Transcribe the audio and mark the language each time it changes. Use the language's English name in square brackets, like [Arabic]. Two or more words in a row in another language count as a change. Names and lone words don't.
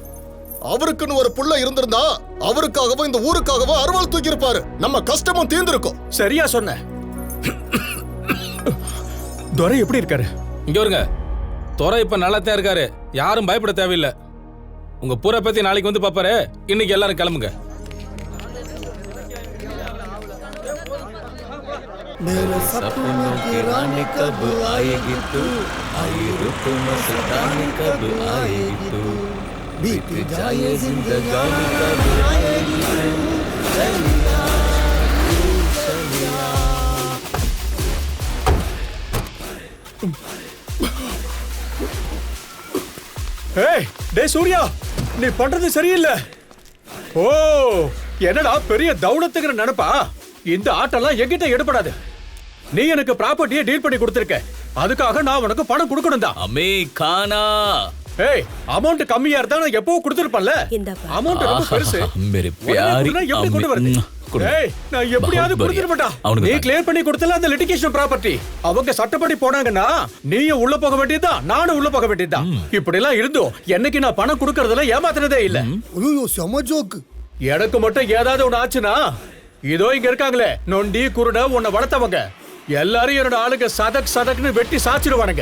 [Tamil] அவருக்குன்னு ஒரு புள்ள இருந்திருந்தா அவருக்காகவும் இந்த ஊருக்காகவும் அருவாள் தூக்கி இருப்பாரு. நம்ம கஷ்டமும் தீர்ந்திருக்கும். சரியா சொன்ன. துரை எப்படி இருக்காரு? இங்க வருங்க. துரை இப்ப நல்லாத்தான் இருக்காரு. யாரும் பயப்பட தேவையில்லை. உங்க பூரை பத்தி நாளைக்கு வந்து பாப்பாரு. இன்னைக்கு எல்லாரும் கிளம்புங்க. [Hindi] मेरे सपनों की रानी कब आएगी तू, आई रुत मस्तानी कब आएगी तू, बीत जाए जिंदगानी कब आएगी चलिया चलिया. [Tamil] ஏய் டேய் சூர்யா, நீ பண்றது சரியில்லை. ஓ என்னடா பெரிய தௌலத்துங்கிற நினைப்பா? இந்த ஆட்டெல்லாம் என்கிட்ட எடுபடாது. நீ எனக்கு ப்ராப்பர்ட்டியை டீல் பண்ணி கொடுத்திருக்க, அதுக்காக நான் உனக்கு பணம் கொடுக்கணும் தான். அமே கானா. ஏய் அமௌண்ட் கம்மியா இருந்தா நான் எப்பவும் கொடுத்திருப்பேன்ல. அமௌண்ட் ரொம்ப பெருசு. [Hindi] मेरे प्यारी [Tamil] எப்படி கொண்டு வரது? ஏய் நான் எப்படியாவது கொடுத்துட மாட்டா. நீ கிளியர் பண்ணி கொடுத்தல அந்த லிட்டிகேஷன் ப்ராப்பர்ட்டி. அவங்க சட்டப்படி போனாங்கன்னா நீயும் உள்ள போக வேண்டியதுதான், நானும் உள்ள போக வேண்டியதுதான். இப்படி எல்லாம் இருந்தோம் என்னைக்கு நான் பணம் கொடுக்கறதுல ஏமாத்துறதே இல்ல. ஐயோ செம ஜோக்கு. எனக்கு மட்டும் ஏதாவது ஒண்ணு ஆச்சுன்னா இதோ இங்க இருக்காங்களே நொண்டி குருட உன்னை வளர்த்தவங்க எல்லாரும் என்னோட ஆளுங்க சதக் சதக்னு வெட்டி சாச்சிடுவானுங்க.